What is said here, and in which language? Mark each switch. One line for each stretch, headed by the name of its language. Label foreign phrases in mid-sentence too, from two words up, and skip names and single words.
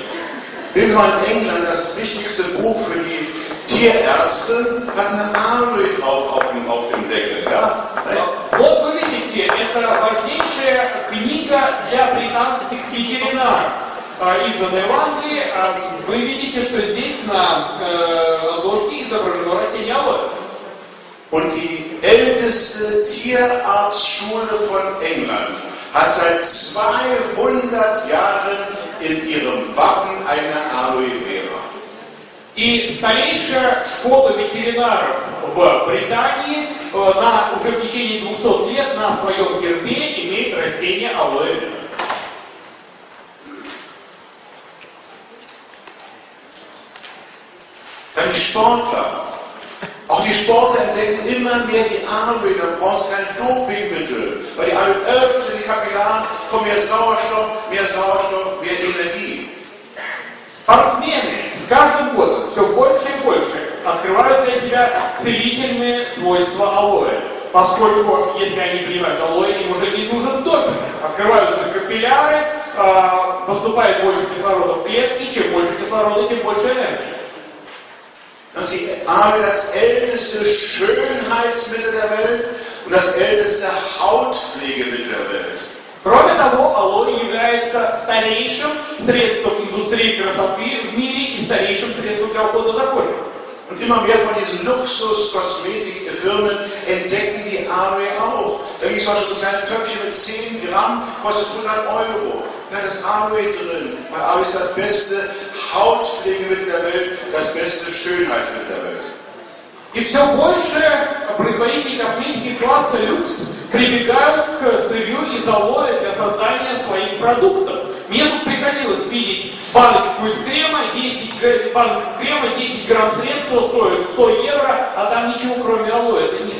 German: Sehen Sie mal in England, das wichtigste Buch für die Tierärzte hat eine Aloe drauf auf dem Deckel. Ja?
Russian: Вот вы видите, это важнейшая книга для британских ветеринаров, изданная в Англии. Вы видите, что здесь на обложке изображено растение алоэ.
German: Und die älteste Tierarztschule von England hat seit 200 Jahren in ihrem Wappen eine Aloe Vera.
Russian: И старейшая школа ветеринаров в Британии уже в течение 200 лет на своем гербе имеет растение алоэ вера.
German: Dann die Sportler. Auch die Sportler entdecken immer mehr die Aloe, da braucht es kein Dopingmittel. Weil die Aloe öffnet die Kapillaren, kommt mehr Sauerstoff, mehr Energie.
Russian: Спортсмены каждым годом все больше и больше открывают для себя целительные свойства алоэ. Поскольку, если они принимают алоэ, им уже не нужен допинг. Открываются капилляры, поступает больше кислорода в клетки, чем больше кислорода, тем больше энергии.
German: Das Aloe, das älteste Schönheitsmittel der Welt und das älteste Hautpflegemittel der Welt.
Russian: Кроме того, алоэ является старейшим средством индустрии красоты в мире и старейшим средством для ухода за кожей.
German: Und immer mehr von diesen Luxus-Kosmetikfirmen entdecken die Aloe auch. Da gibt es zum Beispiel so kleine Töpfchen mit 10 Gramm, kostet 100 €. Da ist Aloe drin, weil Aloe ist das beste Hautpflegemittel der Welt, das beste Schönheitsmittel der Welt.
Russian: И все больше производители косметики класса люкс прибегают к сырью из алоэ для создания своих продуктов. Мне тут приходилось видеть баночку из крема, 10 грамм средства стоит 100 €, а там ничего кроме алоэ-то нет.